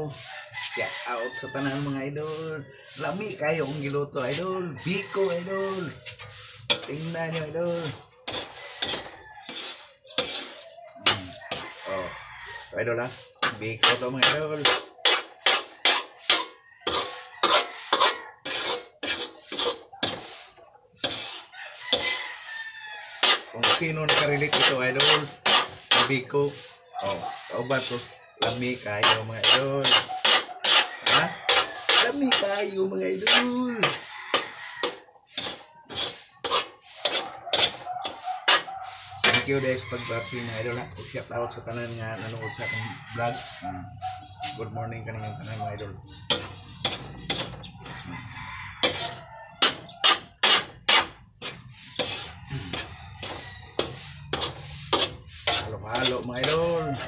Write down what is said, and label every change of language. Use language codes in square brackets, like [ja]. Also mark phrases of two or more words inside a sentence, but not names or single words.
[en] Shout out [ceb] sa tanan mga idol. Lami kayo ang giluto idol. [tl] Biko idol. Tingnan nyo idol. Oh, idol ha. [ceb] Biko to mga idol. [tl] Kung sino nakarelate ito idol, Biko. [ceb] Oh, kauban to. Lami kayo mga idol. Ha? Lami kayo mga idol. [en] Thank you guys pag-watching mga idol ha. Shout out [ceb] sa tanan nga nanood sa akong vlog. [en] Good morning [ceb] kanilang tanan mga idol. Halo-halo mga idol.